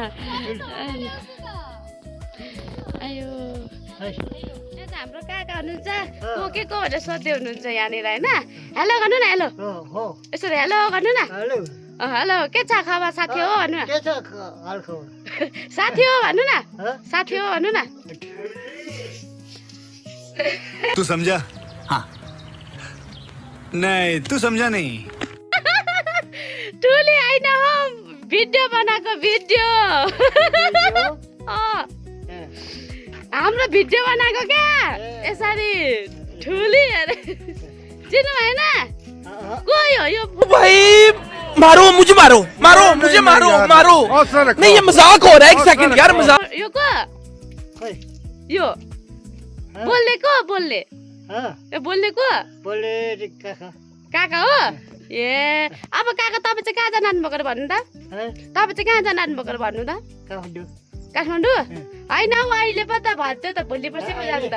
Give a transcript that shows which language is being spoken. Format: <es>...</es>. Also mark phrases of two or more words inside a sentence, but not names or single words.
<ne>आयो हाम्रो काका हुनुहुन्छ को के को भनेर सोध्दै हुनुहुन्छ यहाँनिर होइन हेलो गर्नु न हेलो यसरी हेलो गर्नु न हेलो के छ खबर साथी हो भन्नु न साथी हो भन्नु न साथी हो भन्नु न</ne> <hi>तू समझा हाँ नहीं तू समझा नहीं</hi> <ne>टुली होइन हो भिडियो बनाएको भिडियो हाम्रो भिडियो बनाएको क्या यसरी ठुली अरे चिन्नु भएन कोही हो यो</ne> <hi>भाई मारो मुझे मारो नहीं ये मजाक हो रहा है एक सेकंड यार</hi> <ne>यो को खै यो बोल्ने को बोल्ने ए बोल्ने को बोले काका काका हो ए अब काका तपाईँ चाहिँ कहाँ जानु आउनुभएको अरे भन्नु त तपाईँ चाहिँ कहाँ जानु आउनुभएको अरे भन्नु त काठमाडौँ काठमाडौँ होइन हौ अहिले पो त भन्थ्यो त भोलि पर्सि पो जानु त</ne>